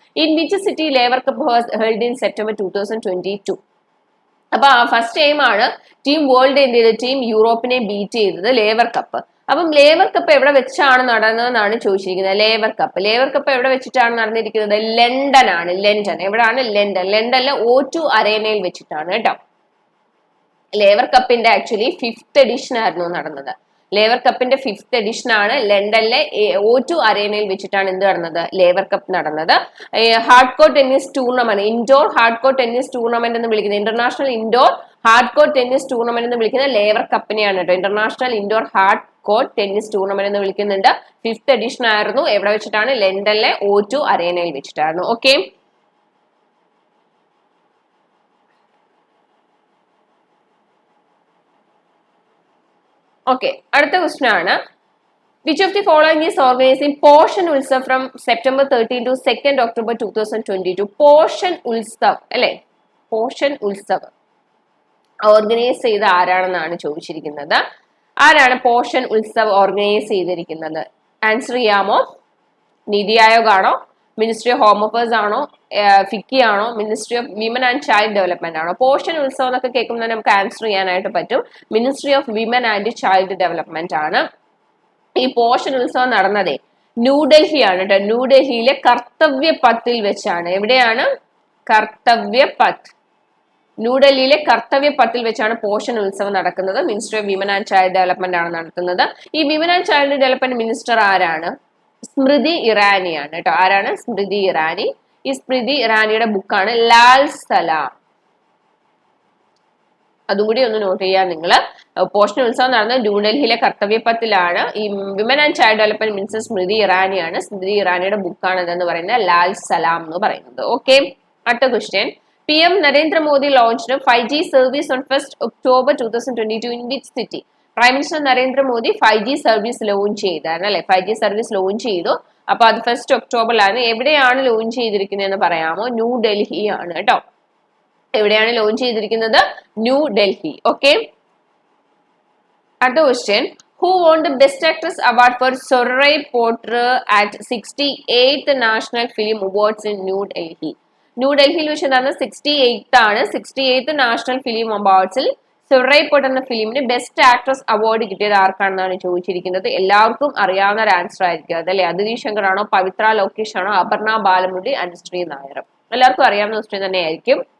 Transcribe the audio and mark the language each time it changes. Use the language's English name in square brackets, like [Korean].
[English] In which city Laver Cup was held in September 2022? [Malayalam] അപ്പൊ first time ആണ് team world എന്ത് ചെയ്തത്? Team യൂറോപ്പിനെ beat ചെയ്തത് ലേവർ കപ്പ്. അപ്പം ലേവർ കപ്പ് എവിടെ വെച്ചാണ് നടന്നതെന്നാണ് ചോദിച്ചിരിക്കുന്നത്. ലേവർ കപ്പ് എവിടെ വെച്ചിട്ടാണ് നടന്നിരിക്കുന്നത്? ലണ്ടൻ ആണ്. ലണ്ടൻ എവിടാണ്? ലണ്ടനിലെ O2 അരേനയിൽ വെച്ചിട്ടാണ് കേട്ടോ. ലേവർ കപ്പിന്റെ ആക്ച്വലി 5th എഡിഷൻ ആയിരുന്നു നടന്നത്. ലേവർ കപ്പിന്റെ 5th എഡിഷൻ ആണ് ലണ്ടനിലെ O2 അരേനയിൽ വെച്ചിട്ടാണ് എന്ത് നടന്നത്? ലേവർ കപ്പ് നടന്നത്. Hard core tennis tournament, indoor hard core tennis tournament എന്ന് വിളിക്കുന്നത്, international indoor hard core tennis tournament എന്ന് വിളിക്കുന്നത് ലേവർ കപ്പിനെയാണ് കേട്ടോ. International indoor hard core tennis tournament എന്ന് വിളിക്കുന്നുണ്ട്. 5th എഡിഷൻ ആയിരുന്നു. എവിടെ വെച്ചിട്ടാണ്? ലണ്ടനിലെ O2 അരേനയിൽ വെച്ചിട്ടായിരുന്നു. ഓക്കെ, ഓക്കെ, അടുത്ത ക്വസ്റ്റ്യൻ ആണ്. [English] Which of the following is organizing Poshan Utsav from September 13 to 2nd October 2022? [Malayalam] Poshan Utsav അല്ലെ? Poshan Utsav ഓർഗനൈസ് ചെയ്ത ആരാണെന്നാണ് ചോദിച്ചിരിക്കുന്നത്. ആരാണ് പോഷൻ ഉത്സവ് ഓർഗനൈസ് ചെയ്തിരിക്കുന്നത്? ആൻസർ ചെയ്യാമോ? നീതി ആയോഗ് ആണോ? മിനിസ്ട്രി ഓഫ് ഹോം അഫയേഴ്സ് ആണോ? ഫിക്കി ആണോ? Ministry of women and child development ആണോ? പോഷൻ ഉത്സവം എന്നൊക്കെ കേൾക്കുമ്പോൾ നമുക്ക് ആൻസർ ചെയ്യാനായിട്ട് പറ്റും. Ministry of women and child development ആണ്. ഈ പോഷൻ ഉത്സവം നടന്നതേ ന്യൂഡൽഹിയാണ് കേട്ടോ. ന്യൂഡൽഹിയിലെ കർത്തവ്യ പത്തിൽ വെച്ചാണ്. എവിടെയാണ്? കർത്തവ്യ പത്ത്. ന്യൂഡൽഹിയിലെ കർത്തവ്യ പത്തിൽ വെച്ചാണ് പോഷൻ ഉത്സവം നടക്കുന്നത്. Ministry of women and child development ആണ് നടത്തുന്നത്. ഈ women and child development minister ആരാണ്? സ്മൃതി ഇറാനിയാണ് കേട്ടോ. ആരാണ്? സ്മൃതി ഇറാനി. ഈ സ്മൃതി ഇറാനിയുടെ ബുക്കാണ് ലാൽ സലാം. അതും കൂടി ഒന്ന് നോട്ട് ചെയ്യാൻ നിങ്ങൾ. പോഷൻ ഉത്സവം നടന്നത് ന്യൂഡൽഹിയിലെ കർത്തവ്യ പത്തിലാണ്. ഈ women and child development minister സ്മൃതി ഇറാനിയാണ്. സ്മൃതി ഇറാനിയുടെ ബുക്കാണ് ഇതെന്ന് പറയുന്നത് ലാൽ സലാം എന്ന് പറയുന്നത്. ഓക്കെ, അടുത്ത question. [English] PM Narendra Modi launched 5G service on 1st October 2022 in which city? [Malayalam] Prime minister Narendra Modi 5G service launch ചെയ്താണ് അല്ലെ. 5G സർവീസ് ലോഞ്ച് ചെയ്തു. അപ്പൊ അത് 1st ഒക്ടോബറിലാണ്. എവിടെയാണ് ലോഞ്ച് ചെയ്തിരിക്കുന്നതെന്ന് പറയാമോ? ന്യൂഡൽഹി ആണ് കേട്ടോ. എവിടെയാണ് ലോഞ്ച് ചെയ്തിരിക്കുന്നത്? ന്യൂഡൽഹി. ഓക്കെ, അടുത്ത question. [English] Who won the Best Actress Award for Sorai Potter at 68th National Film Awards in New Delhi? [Malayalam] ന്യൂഡൽഹിയിൽ വെച്ച് നടന്ന 68th നാഷണൽ ഫിലിം അവാർഡ്സിൽ സൊറൈ പോട്ടർ എന്ന ഫിലിമിന് ബെസ്റ്റ് ആക്ട്രസ് അവാർഡ് കിട്ടിയത് ആർക്കാണെന്നാണ് ചോദിച്ചിരിക്കുന്നത്. എല്ലാവർക്കും അറിയാവുന്ന ഒരു ആൻസർ ആയിരിക്കും അതല്ലേ. അതിഥി ശങ്കർ ആണോ? പവിത്ര ലോകേഷ് ആണോ? അപർണ ബാലമുരളി, അനുശ്രീ നായർ? എല്ലാവർക്കും അറിയാവുന്ന ക്വസ്റ്റ്യൻ തന്നെയായിരിക്കും.